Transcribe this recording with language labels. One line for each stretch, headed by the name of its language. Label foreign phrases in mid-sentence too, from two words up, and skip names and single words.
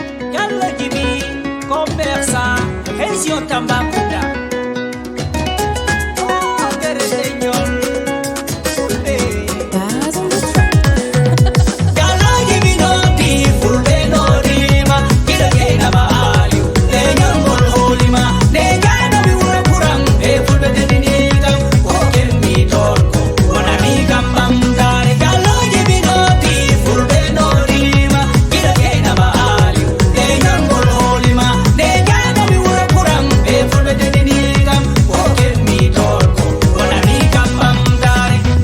French: Diallo Djiby, commerçant, région Tambacounda. Oh, Kéré Seigneur, Fulbe.
English: Baz on the track.
Fula: Diallo Djiby no di Fulbe no di ma, Kida Kena ma Aliou, Leñol Ngol Holi ma, ne Gana mi wuro kuram, e Fulbe de dini kam, o ken mi torko, wana mi kam bamtare. Diallo Djiby no di Fulbe no di ma, Kida Kena ma Aliou, Leñol Ngol Holi ma, ne Gana mi wuro kuram, e Fulbe de dini kam, o ken mi torko, wana mi kam bamtare.